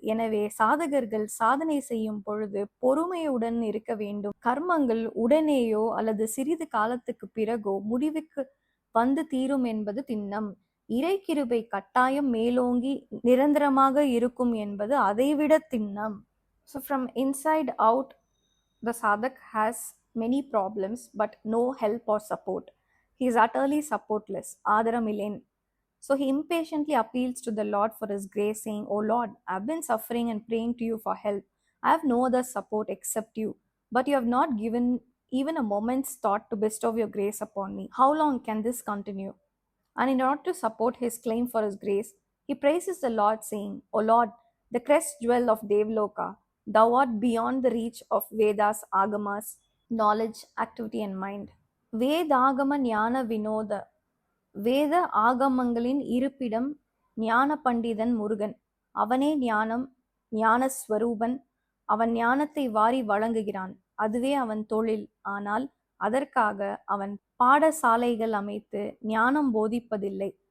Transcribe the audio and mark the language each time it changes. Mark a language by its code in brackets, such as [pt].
[ta] எனவே சாதகர்கள் சாதனை செய்யும் பொழுது பொறுமையுடன் இருக்க வேண்டும். கர்மங்கள் உடனேயோ அல்லது சிறிது காலத்துக்கு பிறகோ முடிவுக்கு வந்து தீரும் என்பது திண்ணம். இறை கிருபை கட்டாயம் மேலோங்கி நிரந்தரமாக இருக்கும் என்பது அதைவிட திண்ணம். [en] So from inside out, the sadhak has many problems but no help or support. He is utterly supportless. Adaramilen. So he impatiently appeals to the Lord for his grace, saying, "O Lord, I have been suffering and praying to you for help. I have no other support except you, but you have not given even a moment's thought to bestow your grace upon me. How long can this continue?" And in order to support his claim for his grace, he praises the Lord, saying, "O Lord, the crest jewel of Devloka, thou art beyond the reach of Vedas, Agamas, knowledge, activity and mind." [ta] வேதாகம ஞான வினோத. வேத ஆகமங்களின் இருப்பிடம் ஞான பண்டிதன் முருகன். அவனே ஞானம், ஞானஸ்வரூபன். அவன் ஞானத்தை வாரி வழங்குகிறான். அதுவே அவன் தொழில். ஆனால் அதற்காக அவன் பாடசாலைகள் அமைத்து ஞானம் போதிப்பதில்லை.